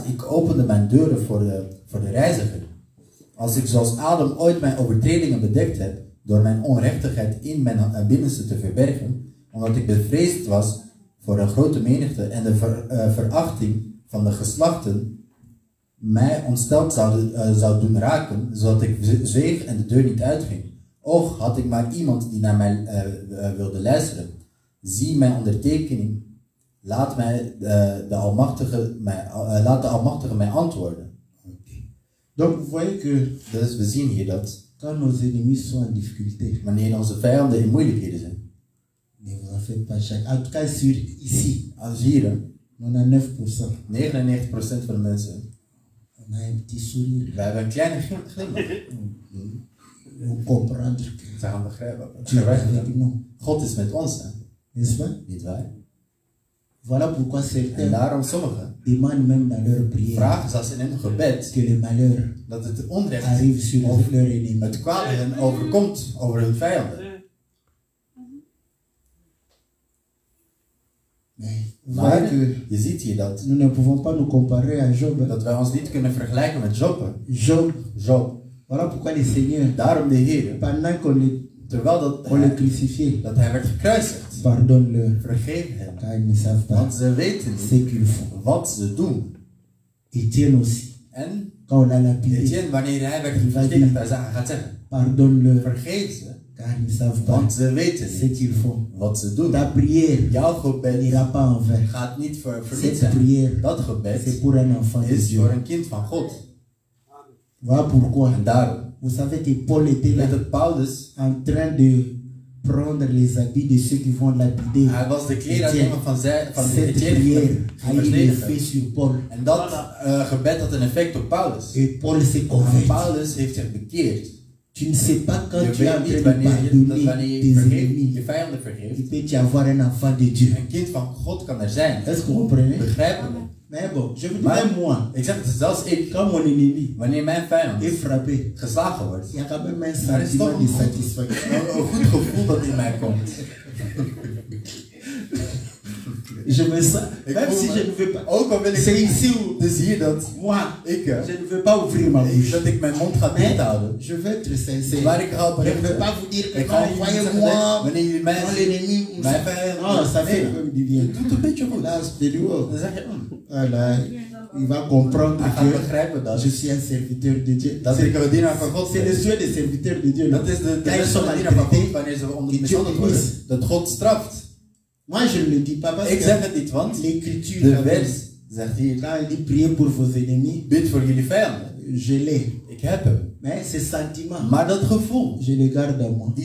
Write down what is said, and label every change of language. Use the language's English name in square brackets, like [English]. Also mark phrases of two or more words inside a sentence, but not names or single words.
[Dutch] Ik opende mijn deuren voor de reiziger. Als ik zoals Adam ooit mijn overtredingen bedekt heb, door mijn onrechtigheid in mijn binnenste te verbergen, omdat ik bevreesd was voor een grote menigte en de verachting van de geslachten mij ontsteld zou doen raken, zodat ik zweeg en de deur niet uitging. Och, had ik maar iemand die naar mij wilde luisteren. Zie mijn ondertekening, laat de Almachtige mij antwoorden. [French] Donc vous voyez que [Dutch] Dus we zien hier dat [French] quand nos ennemis sont en difficulté, [Dutch] wanneer onze vijanden in moeilijkheden zijn, [French] ne vous en faites pas chaque. En tout cas sur ici, [Dutch] als hier 99%, 99% van de mensen, [French] on a un petit sourire. [Dutch] wij hebben een kleine glimlach. [French] Vous comprendre que [Dutch] Ze gaan begrijpen. [French] Dieu est avec nous, [Dutch] God is met ons, hè? [French] n'est-ce pas? [Dutch] Niet waar? [French] Voilà pourquoi [Dutch] En [French] certains [Dutch] daarom sommigen [French] demandent même dans leur prière [Dutch] vragen zelfs in hun gebed [French] que le malheur [Dutch] dat het onrecht [French] arrive sur [Dutch] of [French] leur ennemi. [Dutch] het kwade hen overkomt over hun vijanden. [French] Mais vous [Dutch] Maar [French] voyez que [Dutch] je ziet hier dat [French] nous ne pouvons pas nous comparer à Job. [Dutch] wij ons niet kunnen vergelijken met Job. Job. [French] Voilà pourquoi le Seigneur, [Dutch] Daarom de Heer, [French] pendant qu'on [Dutch] terwijl [French] le crucifiait, [Dutch] dat hij werd gekruisigd, [French] pardonne-leur, [Dutch] vergeef hem. [French] car ils ne savent pas [Dutch] Want ze weten [French] ce [Dutch] niet [French] qu'ils font. [Dutch] wat ze doen. [French] Étienne aussi, [Dutch] En [French] quand on l'a lapidé, [Dutch] Etienne, wanneer hij werd verdedigd, hij gaat zeggen, [French] pardonne-leur, [Dutch] vergeef ze, [French] Car ils ne savent pas [Dutch] Want ze weten [French] ce [Dutch] niet [French] qu'ils font. [Dutch] wat ze doen. [French] Ta prière [Dutch] Jouw gebed [French] n'ira pas en vain. [Dutch] gaat niet verniet [French] Cette [Dutch] zijn. [French] prière, [Dutch] Dat gebed [French] c'est pour un enfant de [Dutch] is [French] Dieu. [Dutch] voor een kind van God. [French] Voilà pourquoi. [Dutch] En daarom, [French] Vous savez que Paul était là [Dutch] met het Paulus, [French] en train de prendre les habits de ceux qui vont lapider. [Dutch] hij was de kleren aan het nemen van de [French] Cette [Dutch] Etienne [French] prière a eu [Dutch] verdediger. [French] effet sur Paul. [Dutch] En dat gebed had een effect op Paulus. [French] Et Paul s'est [Dutch] En [French] converti. [Dutch] Paulus heeft zich bekeerd. [French] Tu ne sais pas quand [Dutch] Je [French] tu es en [Dutch] weet [French] train [Dutch] niet [French] de [Dutch] wanneer [French] pardonner [Dutch] je [French] tes [Dutch] vergeeft, [French] ennemis. [Dutch] je vijanden vergeeft. [French] Il peut y avoir un enfant de Dieu. [Dutch] Een kind van God kan er zijn. [French] Est-ce que vous comprenez? [Dutch] Begrijpen we? [French] Mais bon, je vous dis [Dutch] Maar- [French] même moi, [Dutch] Ik zeg het zelfs ik. [French] quand mon ennemi [Dutch] Wanneer mijn vijand [French] est frappé, [Dutch] geslagen wordt, [French] il y a quand même un [Dutch] er is [French] sentiment [Dutch] toch [French] de [Dutch] een [French] satisfaction. [Dutch] goed gevoel dat in mij komt. [French] Je me sens, [Dutch] Ik [French] même [Dutch] voel [French] si [Dutch] me- [French] je ne veux pas. [Dutch] Ook al wil ik... [French] C'est ici où [Dutch] Dus hier dat [French] moi, [Dutch] ik, [French] je ne veux pas ouvrir ma bouche. [Dutch] dat ik mijn mond ga [French] Mais [Dutch] dicht houden. [French] je veux être sincère. [Dutch] Maar ik ga [French] Je ne [Dutch] oprecht [French] veux [Dutch] zijn. [French] pas vous dire que [Dutch] Ik ga [French] non, [Dutch] niet zeggen dat [French] voyez-moi, [Dutch] wanneer jullie mij [French] quand [Dutch] zien, [French] l'ennemi, [Dutch] mijn vijand... [French] non, ça fait [Dutch] Nee, [French] comme du bien. [Dutch] het doet een beetje goed. [French] Là, je dis, oh, [Dutch] Dan zeg je, [French] voilà, il va comprendre [Dutch] hij gaat [French] que [Dutch] begrijpen dat [French] je suis un serviteur de Dieu. [Dutch] dat ik een dienaar van God [French] C'est le [Dutch] ben. [French] Dieu des serviteurs de Dieu. [Dutch] Dat is de [French] Quand ils sont [Dutch] dienaar van God [French] maltraités, [Dutch] wanneer ze onder die mishandeld [French] Dieu [Dutch] worden. [French] bénisse. [Dutch] Dat God straft. [French] Moi, je ne le dis pas parce [Dutch] Ik [French] que [Dutch] zeg het niet, want [French] l'écriture, [Dutch] de [French] là, [Dutch] vers zegt hier, [French] quand il dit priez pour vos ennemis, [Dutch] bid voor jullie vijanden. [French] je l'ai. [Dutch] Ik heb hem. [French] Mais ce sentiment, [Dutch] Maar dat gevoel, [French] je le garde en moi.